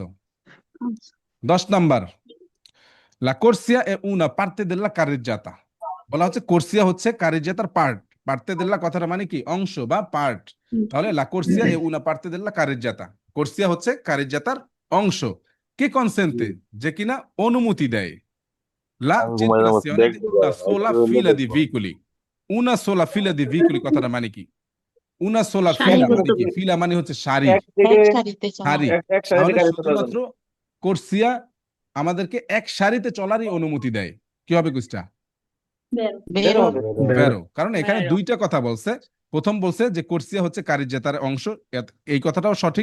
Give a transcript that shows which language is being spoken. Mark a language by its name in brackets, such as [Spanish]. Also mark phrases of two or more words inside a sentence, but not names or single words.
[Italian] 10 নাম্বার, la corsia è una parte della carreggiata. [Bangla] বলা হচ্ছে কোর্সিয়া হচ্ছে কারিজাতার পার্ট। [Italian] parte della [Bangla] কথাটা মানে কি? অংশ বা পার্ট। তাহলে [Italian] la corsia è una parte della carreggiata, [Bangla] কোর্সিয়া হচ্ছে কারিজাতার অংশ। [Italian] che consente, [Bangla] যে কিনা অনুমতি দেয়। La circolazione di una sola fila di veicoli, una sola fila di veicoli কথাটা মানে কি? [Italian] una sola fila [Bangla] মানে কি? ফিলা মানে হচ্ছে সারি, সারি। তাহলে শুধুমাত্র কোর্সিয়া আমাদেরকে এক সারিতে চলারই অনুমতি দেয়। কি হবে কুইজটা? বেরো। কারণ এখানে দুইটা কথা বলছে। প্রথম বলছে যে কোর্সিয়া হচ্ছে কারিজাতার অংশ, এই কথাটাও সঠিক।